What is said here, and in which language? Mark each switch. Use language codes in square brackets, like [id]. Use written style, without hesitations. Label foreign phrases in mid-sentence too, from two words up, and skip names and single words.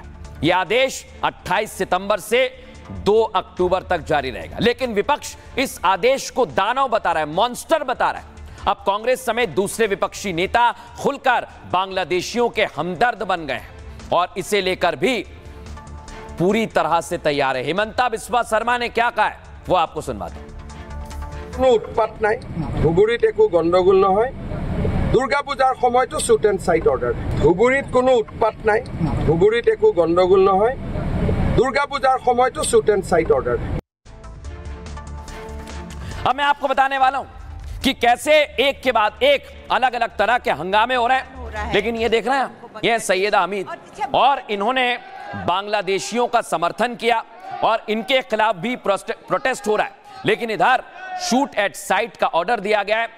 [hi] यह आदेश 28 सितंबर से 2 अक्टूबर तक जारी रहेगा, लेकिन विपक्ष इस आदेश को दानव बता रहा है, मॉन्स्टर बता रहा है। अब कांग्रेस समेत दूसरे विपक्षी नेता खुलकर बांग्लादेशियों के हमदर्द बन गए हैं और इसे लेकर भी पूरी तरह से तैयार है। हिमंता बिस्वा शर्मा ने क्या कहा है वो आपको सुनवाते हैं। [as] কোনো উৎপাত নাই, ধুবুৰীত একো গণ্ডগোল নহয়। দুৰ্গা পূজাৰ সময়তো [en] shoot and sight order. [as] ধুবুৰীত কোনো উৎপাত নাই, ধুবুৰীত একো গণ্ডগোল নহয়। [hi] दुर्गा पूजा समय तो [en] shoot and sight order. [hi] अब मैं आपको बताने वाला हूं कि कैसे एक के बाद एक अलग अलग तरह के हंगामे हो रहे हैं, लेकिन ये देख रहे हैं, ये सैयदा हमीद और इन्होंने बांग्लादेशियों का समर्थन किया और इनके खिलाफ भी प्रोटेस्ट हो रहा है, लेकिन इधर [en] shoot at sight [hi] का ऑर्डर दिया गया है।